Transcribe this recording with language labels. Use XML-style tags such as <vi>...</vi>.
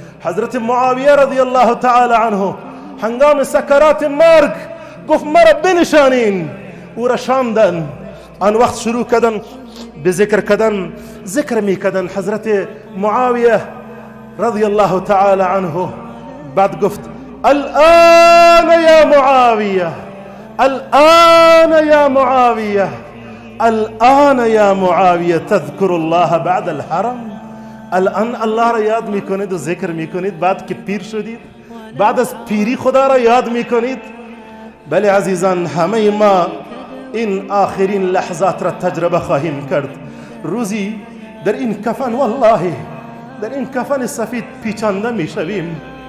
<fa>حضرت معاویه رضی الله تعالی عنه هنگام سکرات مرگ گفت مرا بنشانین. او را شاندن. آن وقت شروع کردن به ذکر می کردن حضرت معاویه رضی الله تعالی عنه. بعد گفت</fa> <ar>الآن يا معاوية الآن يا معاوية الآن يا معاوية تذكر الله بعد الحرم.</ar> <fa>الان الله را یاد میکنید و ذکر میکنید بعد که پیر شدید؟ بعد از پیری خدا را یاد میکنید؟ بله عزیزان، همه ما این آخرین لحظات را تجربه خواهیم کرد. روزی در این کفن، والله در این کفن سفید پیچانده میشویم.</fa>